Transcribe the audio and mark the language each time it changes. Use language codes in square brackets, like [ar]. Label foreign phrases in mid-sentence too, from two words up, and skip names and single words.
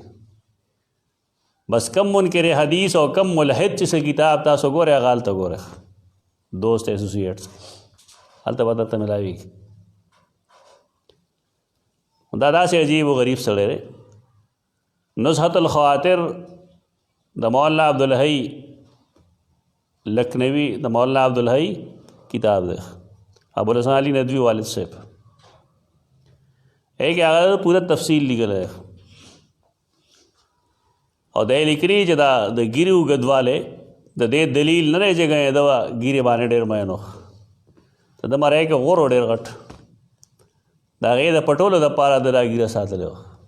[ps] بس کم منکر حدیث او کم ملحد چې څه کتاب تاسو ګورئ هغه هلته ګورئ، دوست ایسوسیټس هلته به درته ملاویږي. دا داسې عجیب و غریب سړی دی. نزهة الخواطر د مولانا عبدالحی لکھنوی، د مولانا عبدالحی کتاب دی، ابوالحسن علی ندوی والد صاحب. ایک هغه پوره تفصیل لیکلی دی او دی لیکلي چې دا د ګیرې اوږدوالی د دې دلیل نه دی چې ګنې ده ګیرې باندې ډېر مین و، د ده مرۍ کې غور و ډېر غټ، د هغې د پټولو دپاره د دا ګیره ساتلی وه.